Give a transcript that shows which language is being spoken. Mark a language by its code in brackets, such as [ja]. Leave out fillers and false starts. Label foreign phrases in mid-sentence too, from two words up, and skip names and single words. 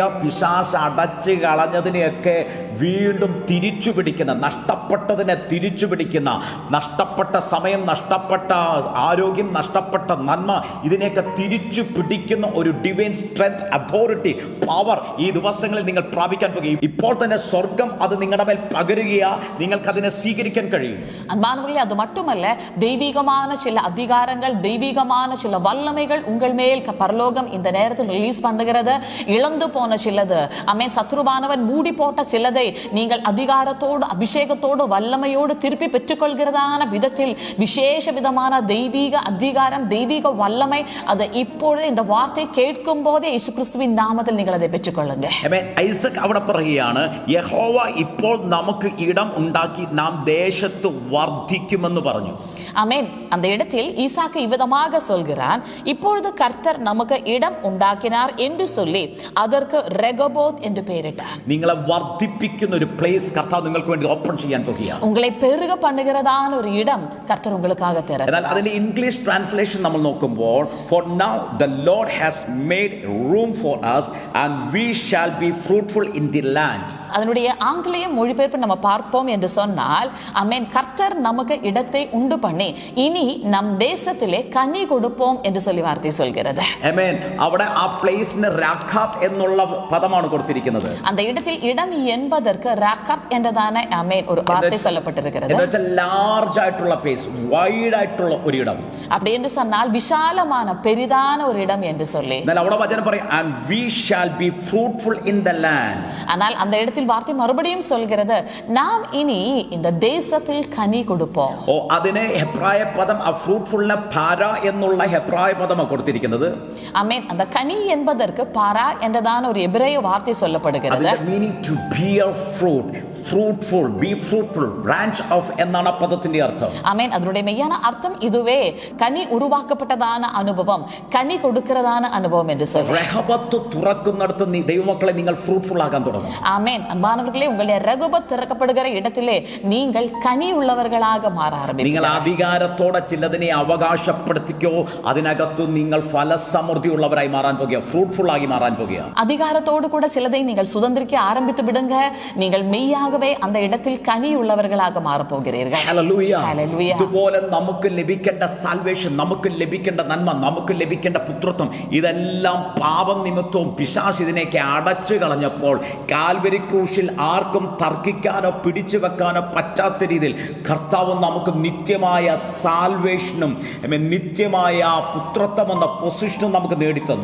[ml] പിശാച് അടച്ചു കളഞ്ഞതിനെയൊക്കെ വീണ്ടും തിരിച്ചു പിടിക്കുന്ന, നഷ്ടപ്പെട്ടതിനെ തിരിച്ചു പിടിക്കുന്ന, നഷ്ടപ്പെട്ട സമയം, നഷ്ടപ്പെട്ട ആരോഗ്യം, നഷ്ടപ്പെട്ട നന്മ, ഇതിനെയൊക്കെ തിരിച്ചു പിടിക്കുന്ന ഒരു [en] divine strength, authority, power [ml] ഈ ദിവസങ്ങളിൽ നിങ്ങൾ പ്രാപിക്കാൻ പോകുക. ഇപ്പോൾ തന്നെ സ്വർഗം അത് നിങ്ങളുടെ മേൽ പകരുകയാ. നിങ്ങൾക്ക് അതിനെ സ്വീകരിക്കാൻ കഴിയും. [ta] அன்பானவர்களே, அது மட்டுமல்ல, தெய்வீகமான சில அதிகாரங்கள், தெய்வீகமான சில வல்லமைகள் உங்கள் மேல் பரலோகம் இந்த நேரத்தில் ரிலீஸ் பண்ணுகிறது. இழந்து போன சிலது, ஆமென், சத்ருவானவன் மூடி போட்ட சிலதை நீங்கள் அதிகாரத்தோடு, அபிஷேகத்தோடு, வல்லமையோடு திருப்பி பெற்றுக்கொள்கிறதான விதத்தில் விசேஷ விதமான தெய்வீக அதிகாரம், தெய்வீக வல்லமை, அதை இப்பொழுது இந்த வார்த்தை கேட்கும் போதே இயேசு கிறிஸ்துவின் நாமத்தில் நீங்கள் அதை பெற்றுக்கொள்ளுங்க. [ml] ഐസക് അവിടെ പറയുകയാണ്, യഹോവ ഇപ്പോൾ നമുക്ക് ഇടം ഉണ്ടാക്കി നാം ദേശത്ത് വർദ്ധിക്കുമെന്ന് പറഞ്ഞു. [ta] ஆமென். அந்த இடத்தில் ஈசாக்கு இவ்விதமாக சொல்கிறான், இப்பொழுது கர்த்தர் நமக்கு இடம் உண்டாக்கினார் என்று சொல்லி அதற்கு ரெகபோத் என்று பெயரிட்டார். [ml] നിങ്ങളെ വർദ്ധിപ്പിക്കുന്ന ഒരു പ്ലേസ് കർത്താവ് നിങ്ങൾക്ക് വേണ്ടി ഓപ്പൺ ചെയ്യാൻ പോകുകയാണ്. [ta] உங்களை பெருக பண்ணுகிறதான ஒரு இடம் கர்த்தர் உங்களுக்காக திறக்கிறார். [ml] എന്നാൽ അതിന്റെ ഇംഗ്ലീഷ് ട്രാൻസ്ലേഷൻ നമ്മൾ നോക്കുമ്പോൾ, [en] for now the Lord has made room for us and we shall be fruitful in the land. [ta] அதனுடைய ஆங்கிலேய மொழிபெயர்ப்பு நம்ம பார்ப்போம் என்று சொன்னால், ஆமென், கர்த்தர் நமக்கு இடத்தை உண்டு பண்ணி இனி நம் தேசத்திலே கனி கொடுப்போம் என்று சொல்லி வார்த்தை சொல்கிறது. [ml] ആമേൻ. അവിടെ ആ പ്ലേസിന് രാഖാബ് എന്നുള്ള പദമാണ് കൊടുത്തിരിക്കുന്നത്. [ta] அந்த இடத்தில் இடம் என்பதற்கு ராகாப் என்றதான ஆமென் ஒரு வார்த்தை சொல்லப்பட்டிருக்கிறது. [ml] എന്നുവെച്ചാൽ ലാർജ് ആയിട്ടുള്ള പ്ലേസ്, വൈഡ് ആയിട്ടുള്ള ഒരു ഇടം. [ta] அப்படி என்று சொன்னால் விசாலமான பெரிதான ஒரு இடம் என்று சொல்லி. [ml] എന്നാൽ അവിടെ വചനം പറയും, [en] and we shall be fruitful in the land. [ta] ஆனால் அந்த இடத்தில் வார்த்தை மறுபடியும் சொல்கிறது, நாம் இனி இந்த தேசத்தில் கனி கொடுப்போம். [ml] അതിനെ ഹെബ്രായ പദം, ആ ഫ്രൂട്ട്ഫുള്ളിനെ പാര എന്നുള്ള ഹെബ്രായ പദമാണ് കൊടുത്തിരിക്കുന്നത്. ആമേൻ. [ta] அந்த கனி என்பதற்கு பாரா என்றதான ஒரு எபிரேய வார்த்தை சொல்லப்படுகிறது. [en] meaning to bear fruit, fruitful, be fruitful, branch of [ml] എന്നാണ് പദത്തിന്റെ അർത്ഥം. ആമേൻ. അതിന്റെ മെയ്யான അർത്ഥം [ta] இதுவே, கனி உருவாக்கப்பட்டதான [ml] അനുഭവം, കനി കൊടുക്കുന്നதான അനുഭവം [ta] என்று சொல்லி. [ml] രഹബത്ത് തുറക്കുന്നിടത്ത് ദൈവമക്കളെ നിങ്ങൾ ഫ്രൂട്ട്ഫുൾ ആകാൻ തുടങ്ങും. [ta] ஆமேன். அன்பானவர்களே, உங்களுடைய ரகுபத் திறக்கப்படுகிற இடத்திலே நீங்கள் கனி உள்ளவர்களாக மாற ஆரம்பிப்பீர்கள். [ml] നിങ്ങൾ അധികാരത്തോടെ ചിലതിനെ അവകാശപ്പെടുത്തിക്കോ, അതിനകത്ത് നിങ്ങൾ ഫലസമൃദ്ധി ഉള്ളവരായി മാറാൻ പോകുക, ഫ്രൂട്ട്ഫുൾ ആയി മാറാൻ പോകുക. [ta] அதிகாரத்தோடு கூட சிலதை நீங்கள் சுதந்திரிக்க ஆரம்பித்து விடுங்க. நீங்கள் மெய்யாகவே அந்த இடத்தில் கனி உள்ளவர்களாக மாறப் போகிறீர்கள். [ml] ഹല്ലേലൂയ. ഹല്ലേലൂയ. ഇതുപോലെ നമുക്ക് ലഭിക്കേണ്ട സാൽവേഷൻ, നമുക്ക് ലഭിക്കേണ്ട നന്മ, നമുക്ക് ലഭിക്കേണ്ട പുത്രത്വം, ഇതെല്ലാം പാപം നിമിത്തവും പിശാച് ഇതിനെയൊക്കെ അടച്ചു കളഞ്ഞപ്പോൾ കാൽവരി ക്രൂശിൽ ആർക്കും തർക്കിക്കാനോ പിടിച്ചു വെക്കാനോ പറ്റാത്ത രീതിയിൽ കർത്താവ് നമുക്ക് നിത്യമായ സാൽവേഷനും നിത്യമായ പുത്രത്വം എന്ന പൊസിഷനും നമുക്ക് നേടിത്തന്നു.